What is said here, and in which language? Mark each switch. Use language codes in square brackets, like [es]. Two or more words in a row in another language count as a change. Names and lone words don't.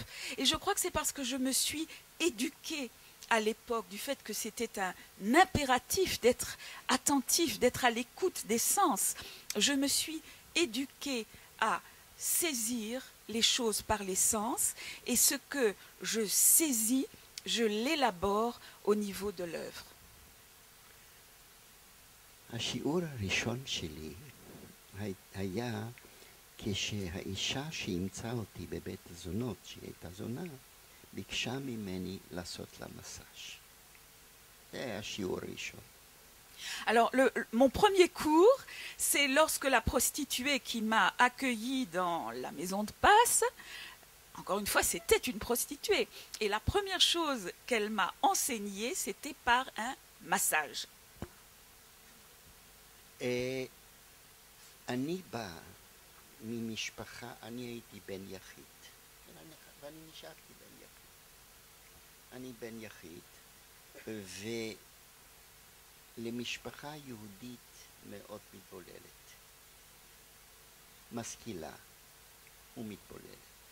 [fr] Et je crois que c'est parce que je me suis éduquée à l'époque du fait que c'était un impératif d'être attentif, d'être à l'écoute des sens. Je me suis éduquée à saisir les choses par les sens et ce que je saisis, je l'élabore au niveau de l'œuvre. [he] השיעור הראשון שלי היה כשהאישה שאימצה אותי בבית הזונות, שהיא הייתה זונה, ביקשה ממני לעשות לה מסאז'. זה היה השיעור הראשון. [fr] Alors, mon premier cours, c'est lorsque la prostituée qui m'a accueillie dans la maison de passe, encore une fois, c'était une prostituée. Et la première chose qu'elle m'a enseignée, c'était par un massage. [he] אני בא ממשפחה, אני הייתי בן יחיד, ואני נשארתי בן יחיד. אני בן יחיד, ולמשפחה יהודית מאוד מתבוללת, משכילה ומתבוללת.